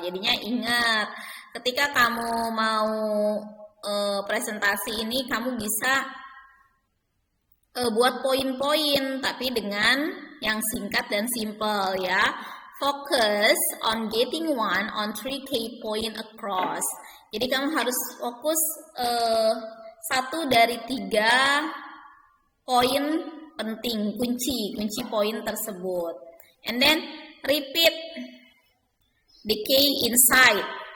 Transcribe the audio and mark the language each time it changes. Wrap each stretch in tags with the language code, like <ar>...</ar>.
<id>Jadinya ingat, ketika kamu mau presentasi ini, kamu bisa buat poin-poin, tapi dengan yang singkat dan simple ya.</id> <en>Focus on getting 1 on 3 key point across.</en> <id>Jadi kamu harus fokus 1 dari 3 poin penting, kunci poin tersebut.</id> <en>And then repeat the key insight.</en>